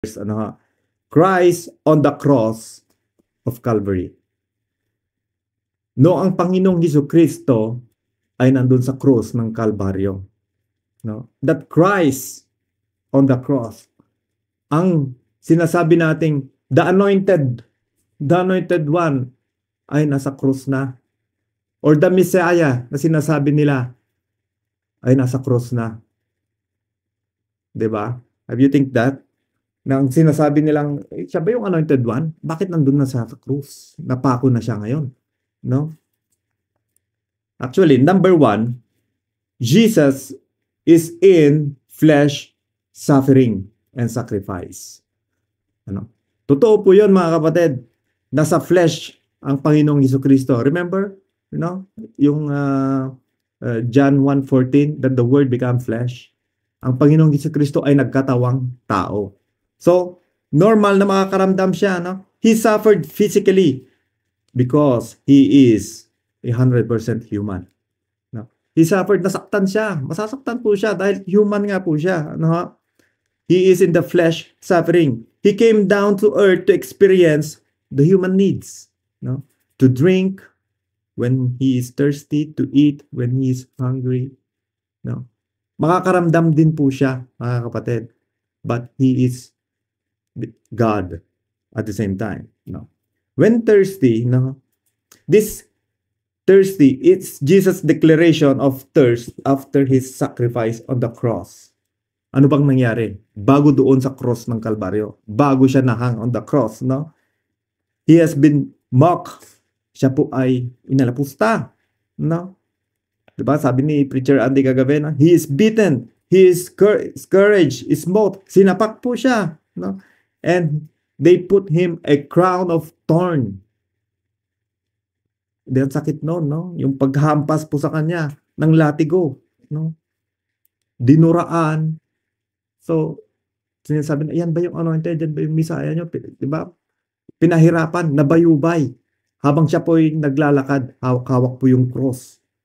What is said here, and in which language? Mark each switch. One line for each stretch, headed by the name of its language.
English: verse, Christ on the cross of Calvary.
Filipino: No, ang Panginoong Jesucristo ay nandun sa cross ng Kalbaryo. No?
English: That Christ on the cross.
Filipino: Ang sinasabi nating the anointed one ay nasa cross na. Or the Messiah na sinasabi nila ay nasa cross na. 'Di ba?
English: Have you think that?
Filipino: Nang sinasabi nilang, siya ba yung anointed one? Bakit nandun na sa cross? Napako na siya ngayon. No?
English: Actually, number 1, Jesus is in flesh, suffering, and sacrifice.
Filipino: Totoo po yun, mga kapatid. Nasa flesh ang Panginoong Jesucristo. Remember?
English: Yung John 1:14, that the Word became flesh.
Filipino: Ang Panginoong Jesucristo ay nagkatawang tao. So, normal na makakaramdam siya.
English: He suffered physically because He is 100% human. He suffered,
Filipino: nasaktan siya. Masasaktan po siya dahil human nga po siya.
English: He is in the flesh suffering. He came down to earth to experience the human needs. To drink when he is thirsty, to eat when he is hungry.
Filipino: Makakaramdam din po siya, mga kapatid.
English: But he is God at the same time. When thirsty, this thirsty, it's Jesus' declaration of thirst after his sacrifice on the cross.
Filipino: Ano bang nangyari? Bago doon sa cross ng Kalbaryo. Bago siya nahang
English: on the cross, He has been mocked.
Filipino: Siya po ay inalapusta. Diba? Sabi ni Preacher Andy kagabi,
English: he is beaten. His courage is smote.
Filipino: Sinapak po siya.
English: And they put him a crown of thorn.
Filipino: Ang sakit noon, yung paghampas po sa kanya ng latigo. Dinuraan. So, sinasabi na, yan ba yung anointed? Yan ba yung Messiah nyo? Diba? Pinahirapan, nabayubay. Habang siya po ay naglalakad, hawak po yung cross.